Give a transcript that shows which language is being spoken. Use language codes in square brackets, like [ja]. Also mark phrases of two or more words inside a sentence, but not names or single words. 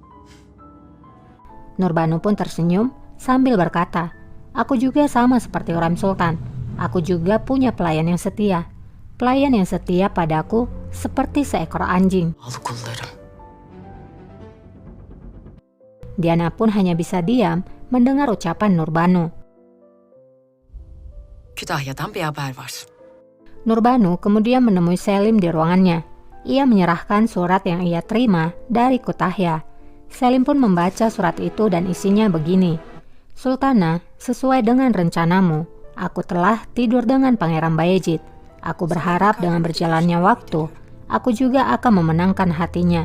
[id] Nurbanu pun tersenyum sambil berkata, "Aku juga sama seperti Hurrem Sultan. Aku juga punya pelayan yang setia. Pelayan yang setia padaku seperti seekor anjing." [tr] Al kullarım. [id] Diana pun hanya bisa diam mendengar ucapan Nurbanu. [tr] Kütahya'dan bir haber var. [id] Nurbanu kemudian menemui Selim di ruangannya. Ia menyerahkan surat yang ia terima dari Kütahya. Selim pun membaca surat itu dan isinya begini. "Sultana, sesuai dengan rencanamu, aku telah tidur dengan Pangeran Bayezid. Aku berharap dengan berjalannya waktu, aku juga akan memenangkan hatinya.